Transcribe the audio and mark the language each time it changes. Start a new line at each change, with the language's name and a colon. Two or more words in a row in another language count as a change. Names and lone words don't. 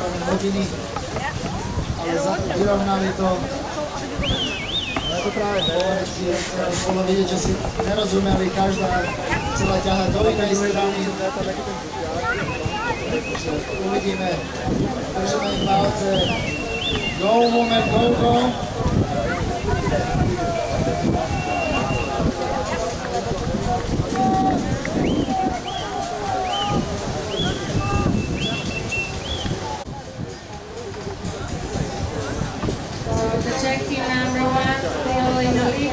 Slovak: Hodiny, ale vyrovnali to. Bolo vidieť, že si nerozumeli, každá chcela ťahať do inej strany. Uvidíme, držíme im palce.
English: Go, moment, go, go. the Czech team number 1 still in the lead.